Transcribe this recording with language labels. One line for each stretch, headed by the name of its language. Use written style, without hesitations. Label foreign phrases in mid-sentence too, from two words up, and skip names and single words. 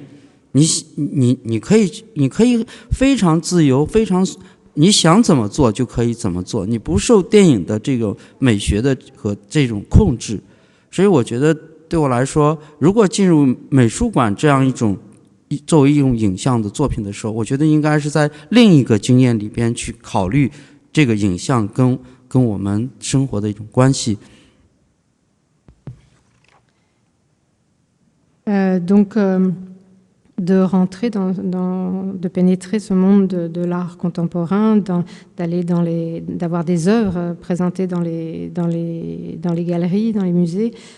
Chinese: 你可以非常自由，非常你想怎么做就可以怎么做，你不受电影的这个美学的和这种控制。所以我觉得对我来说，如果进入美术馆这样一种作为一种影像的作品的时候，我觉得应该是在另一个经验里边去考虑这个影像跟我们生活的一种关系。
French: De rentrer de pénétrer ce monde de l'art contemporain, d'avoir des œuvres présentées dans les galeries, dans les musées.